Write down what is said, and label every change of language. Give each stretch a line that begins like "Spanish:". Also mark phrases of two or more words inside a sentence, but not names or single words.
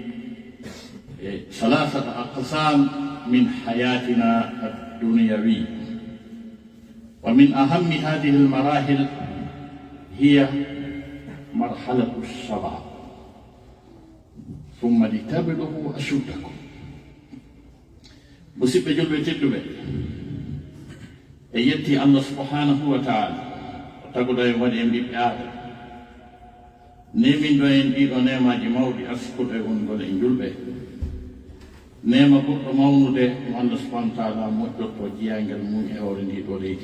Arabic: ثلاثة أقسام من حياتنا الدنيوية، ومن أهم هذه المراحل هي مرحلة الشباب ثم لتبلغوا أشدكم.
Fula: musidɓe julɓe tedduɓe e yetti
Arabic: الله سبحانه وتعالى
Fula: o taguɗo en waɗi en ɓiɓɓe aadama neminɗo en ɗiɗo nemaji mawɗi askuɗo e wongol en julɓe. Nema ɓurɗo mawnude mo
Arabic: الله سبحانه وتعالى
Fula: moƴƴotto jiyangel mum e hoore ndiɗo leydi.